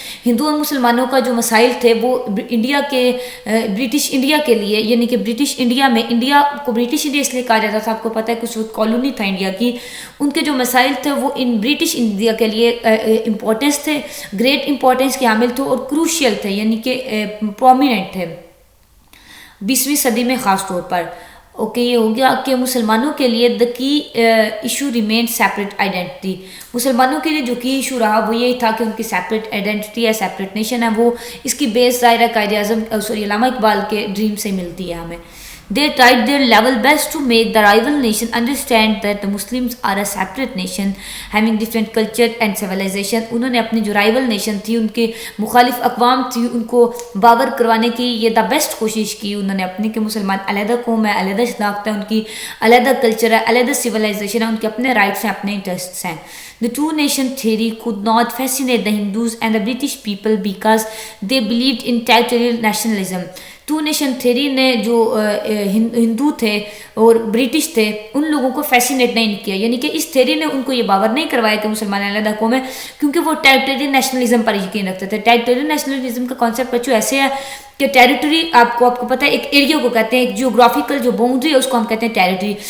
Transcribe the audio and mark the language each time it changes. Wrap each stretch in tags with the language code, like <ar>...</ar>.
<ur>ہندو اور مسلمانوں کا جو مسائل تھے وہ برٹش انڈیا کے لیے، یعنی کہ برٹش انڈیا میں، انڈیا کو برٹش انڈیا اس لیے کہا جاتا تھا، آپ کو پتہ ہے کچھ کالونی تھا انڈیا کی، ان کے جو مسائل تھے وہ ان برٹش انڈیا کے لیے امپورٹنس تھے، گریٹ امپورٹنس کے حامل تھے اور کروشیل تھے، یعنی کہ پرومیننٹ تھے 20ویں صدی میں خاص طور پر. اوکے، یہ ہو گیا کہ مسلمانوں کے لیے</ur> <en>The key issue remain separate identity.</en> <ur>مسلمانوں کے لیے جو کی ایشو رہا وہ یہی تھا کہ ان کی سیپریٹ آئیڈینٹی ہے، سیپریٹ نیشن ہے. وہ اس کی بیس ظاہر ہے قائد اعظم علامہ اقبال کے ڈریم سے ملتی ہے ہمیں.</ur> <en>They tried their level best to make the rival nation understand that the Muslims are a separate nation having different culture and civilization.</en> <ur>انہوں نے اپنی جو رائول نیشن تھی، ان کے مخالف اقوام تھی، ان کو باور کروانے کی یہ دا بیسٹ کوشش کی انہوں نے اپنی، کہ مسلمان علیحدہ قوم ہے، علیحدہ شناخت ہے ان کی، علیحدہ کلچر ہے، علیحدہ سویلائزیشن ہے، ان کے اپنے رائٹس ہیں، اپنے انٹرسٹس ہیں.</ur> <en>The two nation theory could not fascinate the Hindus and the British people because they believed in territorial nationalism.</en> <ur>To nation theory نے جو ہندو تھے اور برٹش تھے ان لوگوں کو فیسینیٹ نہیں کیا، یعنی کہ اس تھیری نے ان کو یہ باور نہیں کروایا کہ مسلمان علیحدہ قوم ہے، کیونکہ وہ ٹیریٹوریل نیشنلزم پر یقین رکھتے تھے. ٹیریٹوریل نیشنلزم کا کانسیپٹ بچوں ایسے ہے کہ ٹیریٹری آپ کو پتہ ہے ایک ایریا کو کہتے ہیں، ایک جیوگرافیکل جو باؤنڈری ہے اس کو ہم کہتے ہیں ٹیریٹری.</ur>